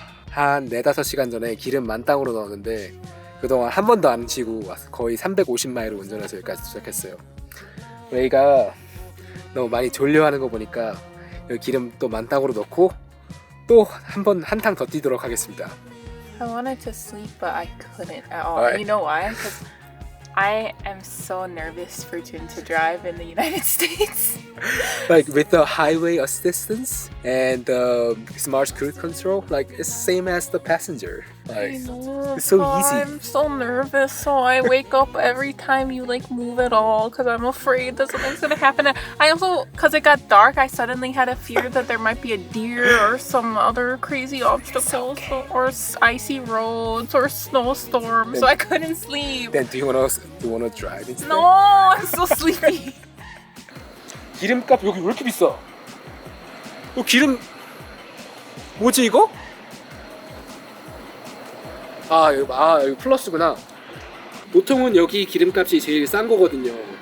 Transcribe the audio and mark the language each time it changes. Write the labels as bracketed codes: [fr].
[ko] 한 4-5시간 전에 기름 만땅으로 넣었는데 그동안 한 번도 안 치고 거의 350마일을 운전해서 여기까지 도착했어요. 레이가 너무 많이 졸려하는 거 보니까 여기 기름 또 만땅으로 넣고 또 한탕 더 뛰도록 하겠습니다. [en] I wanted to sleep, but I couldn't at all. Why? You know why? Because I am so nervous for Jin to drive in the United States. Like with the highway assistance and the smart cruise control, like it's same as the passenger. Like it's so easy. I'm so nervous, so I wake up every time you like move at all because I'm afraid that something's gonna happen. I also, because it got dark, I suddenly had a fear that there might be a deer or some other crazy obstacles or icy roads or snowstorm, so I couldn't sleep. Then do you wanna drive instead? No, I'm so sleepy. [ko] 기름값 여기 왜 이렇게 비싸? 기름 뭐지 이거? 여기 플러스구나. 보통은 여기 기름값이 제일 싼 거거든요.